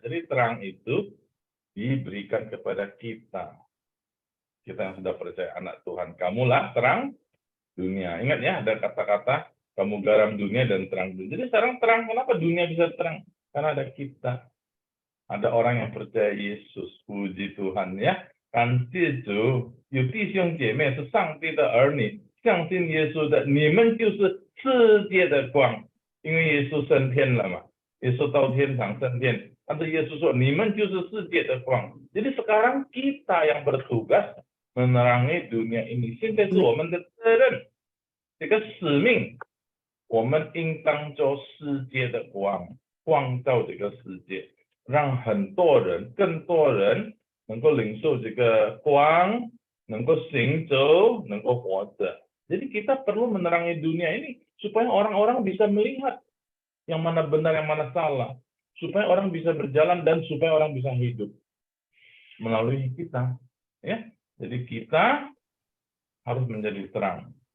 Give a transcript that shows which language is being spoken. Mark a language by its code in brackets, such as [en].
[id] Jadi terang itu diberikan kepada kita. Kita yang sudah percaya anak Tuhan. Kamulah terang dunia. Ingat ya, ada kata-kata, kamu garam dunia dan terang dunia. Jadi sekarang terang, kenapa dunia bisa terang? Karena ada kita. Ada orang yang percaya Yesus. Puji Tuhan ya. [zh] 感谢主，有弟兄姐妹是上帝的儿女，相信耶稣的，你们就是世界的光。因为耶稣升天了嘛，耶稣到天堂升天，但是耶稣说你们就是世界的光。 [id] Jadi sekarang kita yang bertugas menerangi dunia ini， [zh] 现在是我们的责任，这个使命，我们应当做世界的光，光照这个世界，让很多人，更多人。能够领受这个光，能够行走，能够活着。 [id] Jadi kita perlu menerangi dunia ini supaya orang-orang bisa melihat yang mana benar, yang mana salah, supaya orang bisa berjalan dan supaya orang bisa hidup melalui kita. Ya, jadi kita harus menjadi terang.